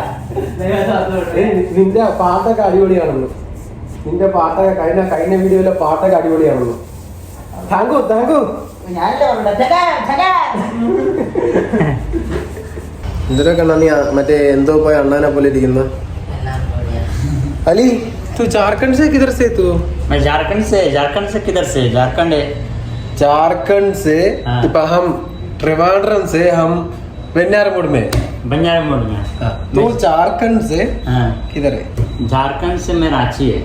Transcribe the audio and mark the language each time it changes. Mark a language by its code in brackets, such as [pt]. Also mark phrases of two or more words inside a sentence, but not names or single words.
[ml] നിന്റെ പാട്ടൊക്കെ അടിപൊളിയാണെന്ന്. നിന്റെ പാട്ടൊക്കെ കഴിഞ്ഞ വീഡിയോയിലെ പാട്ടൊക്കെ അടിപൊളിയാണെന്ന്. [en] thank you. [ml] എന്തിനൊക്കെ നീ മറ്റേ എന്തോ പോയ അണ്ണാനെ പോലെ ഇരിക്കുന്ന അലി. [hi] तू झारखंड से किधर से? तू? मैं झारखंड से किधर से? झारखंड से. इപ്പം हम ट्रिवांड्रम से, हम बनियारमोड़ में. तू झारखंड से किधर है? झारखंड से मैं रांची है.